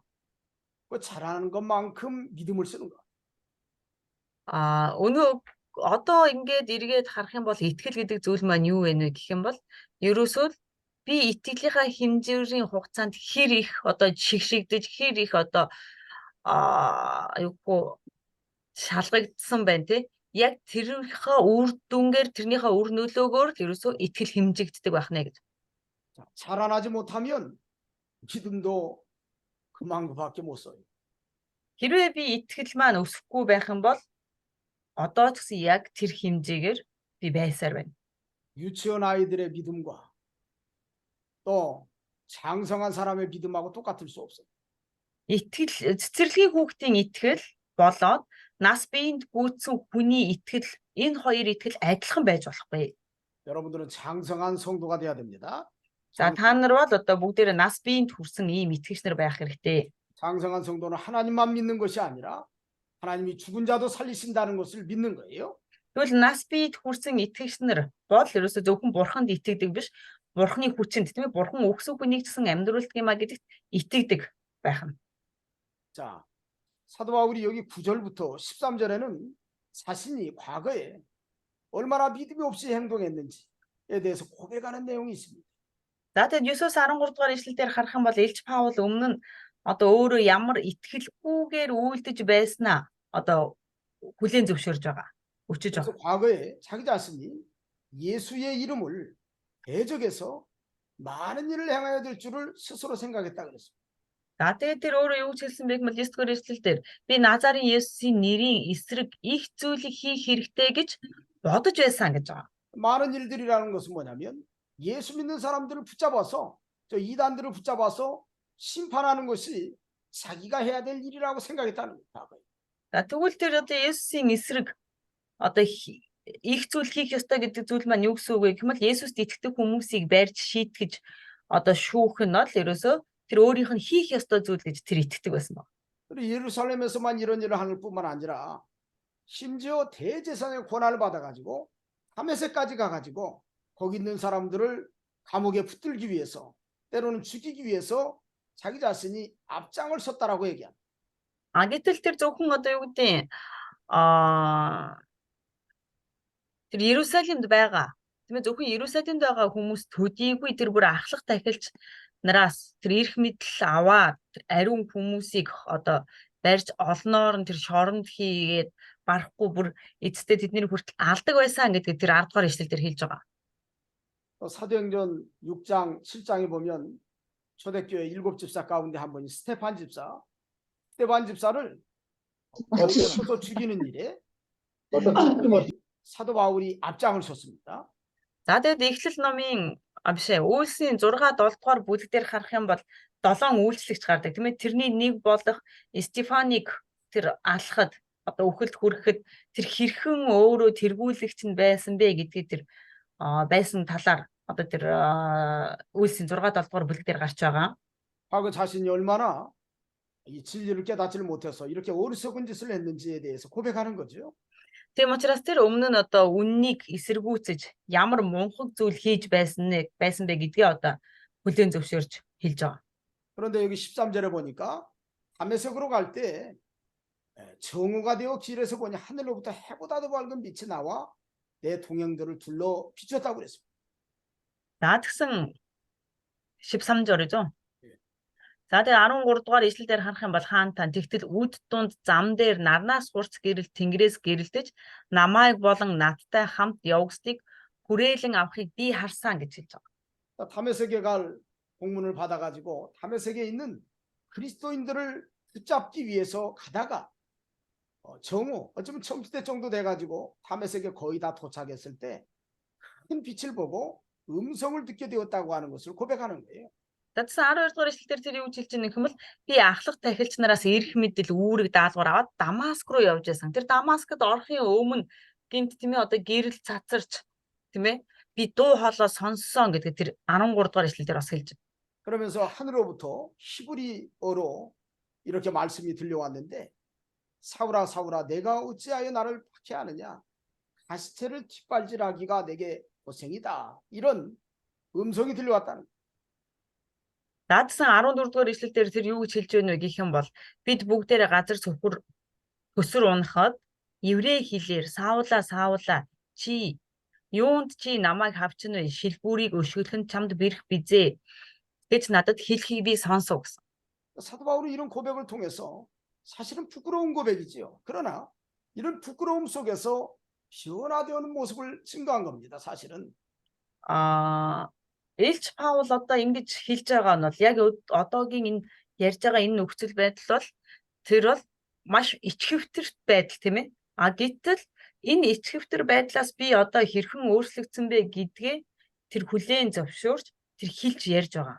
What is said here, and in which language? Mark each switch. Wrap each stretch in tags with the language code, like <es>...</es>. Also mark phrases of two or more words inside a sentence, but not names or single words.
<ko>그 자라는 것만큼 믿음을 쓰는 거.</ko> <mn>Өнөө одоо ингээд эргээд харах юм бол итгэл гэдэг зүйл маань юу вэ гэх юм бол ерөөсөө би итгэлийнхаа хэмжээний хугацаанд хэр их одоо шигшигдэж хэр их одоо юугүй шалгагдсан байна тий. Яг тэрнийхээ үр дүнгээр тэрнийхээ үр нөлөөгөөр л ерөөсөө итгэл хэмжигддэг байх нэ гэж.</mn> <ko>자라나지 못하면 믿음도 그만큼밖에 못 써요.</ko> <mn>Хэрвээ би итгэл маань өсөхгүй байх юм бол одоо ч гэсэн яг тэр хэмжээгээр би байсаар байна.</mn> <ko>유치원 아이들의 믿음과 또 장성한 사람의 믿음하고 똑같을 수 없어요.</ko> <mn>Итгэл цэцэрлэгийн хүүхдийн итгэл болоод нас биеинд гүйцсэн хүний итгэл энэ хоёр итгэл адилхан байж болохгүй.</mn> <ko>여러분들은 장성한 성도가 돼야 됩니다.</ko> <mn>За та нар бол одоо бүгдээрээ нас биеинд хүрсэн ийм итгэгчнэр байх хэрэгтэй.</mn> <ko>장성한 성도는 하나님만 믿는 것이 아니라 하나님이 죽은 자도 살리신다는 것을 믿는 거예요.</ko> <mn>Тэгвэл нас биед хүрсэн итгэгчнэр бол ерөөсөө зөвхөн бурханд итгэдэг биш, бурханы хүчинд тийм ээ бурхан өгсөн хүнийг ч гэсэн амьдруулдаг юм а гэдэгт итгэдэг байх нь.</mn> <ko>자, 사도 바울이 여기 9절부터 13절에는 자신이 과거에 얼마나 믿음이 없이 행동했는지에 대해서 고백하는 내용이 있습니다.</ko> <mn>За тэгээд 9-13 дугаар ишлэлээр харах юм бол Илч Паул өмнө нь одоо өөрөө ямар итгэлгүйгээр үйлдэж байснаа одоо хүлээн зөвшөөрж байгаа. Өчөж</mn> <ko>그래서</ko> <mn>байгаа.</mn> <ko>과거에 자기 자신이 예수의 이름을 대적해서 많은 일을 행해야 될 줄을 스스로 생각했다 그랬습니다.</ko> <mn>За тэгээд тэр өөрөө юу гэж хэлсэн бэ гэвэл 9 дугаар ишлэлээр би Назарын Есүсийн нэрийн эсрэг их зүйлийг хийх хэрэгтэй гэж бодож байсан гэж байгаа.</mn> <ko>많은 일들이라는 것은 뭐냐면 예수 믿는 사람들을 붙잡아서 저 이단들을 붙잡아서 심판하는 것이 자기가 해야 될 일이라고 생각했다는 거예요.</ko> <mn>За тэгвэл тэр одоо Есүсийн эсрэг одоо их зүйл хийх ёстой гэдэг зүйл маань юу гэсэн үг вэ гэвэл Есүст итгэдэг хүмүүсийг барьж шийтгэж одоо шүүх нь бол ерөөсөө тэр өөрийнх нь хийх ёстой зүйл гэж тэр итгэдэг байсан баг.</mn> <ko>그리고 예루살렘에서만 이런 일을 하는 뿐만 아니라 심지어 대제사장의 권한을 받아가지고 다메섹까지 가가지고 거기 있는 사람들을 감옥에 붙들기 위해서 때로는 죽이기 위해서 자기 자신이 앞장을 섰다라고 얘기합니다.</ko> <mn>А гэтэл тэр зөвхөн одоо юу гэдэг тэр Иерусалимд байгаа тийм ээ зөвхөн Иерусалимд байгаа хүмүүс төдийгүй тэр бүр ахлах тахилч нараас тэр эрх мэдэл аваад тэр ариун хүмүүсийг одоо барьж олноор нь тэр шоронд хийгээд барахгүй бүр эцэстээ тэдний хүртэл алдаг байсан гэдгийг тэр 10 дугаар ишлэлээр хэлж байгаа.</mn> <ko>사도행전 6장 7장에 보면 초대교회 7집사 가운데 한 분이 스테판 집사. 스테판 집사를 쳐서 죽이는 일에 사도 바울이 앞장을 섰습니다.</ko> <mn>За тэгээд Эхлэл номын бишээ Үйлсийн 6-7 дугаар бүлэг дээр харах юм бол 7 үйлчлэгч гардаг тийм ээ тэрний нэг болох Стефаник тэр алхахад одоо үхэлд хүрэхэд тэр хэрхэн өөрөө тэргүүлэгч нь байсан бэ гэдгийг тэр байсан талаар одоо тэр Үйлсийн 6-7 дугаар бүлэг дээр гарч байгаа.</mn> <ko>과거 자신이 얼마나 이 진리를 깨닫지를 못해서 이렇게 어리석은 짓을 했는지에 대해서 고백하는 거죠.</ko> <mn>Тийм учраас тэр өмнө нь одоо үннийг эсэргүүцэж ямар мунхаг зүйл хийж байсан бэ гэдгээ одоо хүлээн зөвшөөрж хэлж байгаа.</mn> <ko>그런데 여기 13절에 보니까 다메섹으로 갈 때 정오가 되어 길에서 보니 하늘로부터 해보다도 밝은 빛이 나와 내 동행들을 둘러 비췄다고 그랬습니다.</ko> <mn>За тэгсэн 13절이죠. За тэгээ 13 дугаар ишлэл дээр харах юм бол хаантаа тэгтэл үд дунд зам дээр нарнаас хурц гэрэл тэнгэрээс гэрэлтэж намайг болон надтай хамт явгсдыг хүрээлэн авахыг би харсан гэж хэлж байгаа.</mn> <ko>다메섹에 갈 공문을 받아가지고 다메섹에 있는 그리스도인들을 붙잡기 위해서 가다가 정오 어쩌면 청지대 정도 돼가지고 다메섹에 거의 다 도착했을 때 큰 빛을 보고 음성을 듣게 되었다고 하는 것을 고백하는 거예요.</ko> <mn>Тэгсэн 12 дугаар ишлэлээр тэр юу гэж хэлж байгаа юм бэ? Би ахлах тахилч нараас эрх мэдэл үүрэг даалгавар аваад Дамаск руу явж байсан. Тэр Дамаскад орохын өмнө гинт тийм ээ одоо гэрэл цацарч тийм ээ би дуу хоолой сонссон гэдэг тэр 13 дугаар ишлэлээр бас хэлж байна.</mn> <ko>그러면서 하늘로부터 히브리어로 이렇게 말씀이 들려왔는데 사울아 사울아 내가 어찌하여 나를 박해하느냐 가시체를 뒷발질하기가 내게 고생이다 이런 음성이 들려왔다는 거예요.</ko> <mn>Наадсан 14 дугаар ишлэлээр тэр юу гэж хэлж байна вэ гэх юм бол бид бүгдээрээ газар цөхөр хөсөр унахад еврей хэлээр Саула Саула чи юунд чи намайг хавчин вэ шилбүрийг өшгөлөн чамд бэрх бизээ гэж надад хэлхийг би сонсов гэсэн.</mn> <ko>사도 바울은 이런 고백을 통해서 사실은 부끄러운 고백이지요. 그러나 이런 부끄러움 속에서 변화되는 모습을 증거한 겁니다. 사실은.</ko> <mn>Илч Паул одоо ингэж хэлж байгаа нь бол яг одоогийн энэ ярьж байгаа энэ нөхцөл байдал бол тэр бол маш ичхэвтэрт байдал тийм ээ. А гэтэл энэ ичхэвтэр байдлаас би одоо хэрхэн өөрчлөгдсөн бэ гэдгээ тэр хүлээн зөвшөөрч тэр хэлж ярьж байгаа.</mn>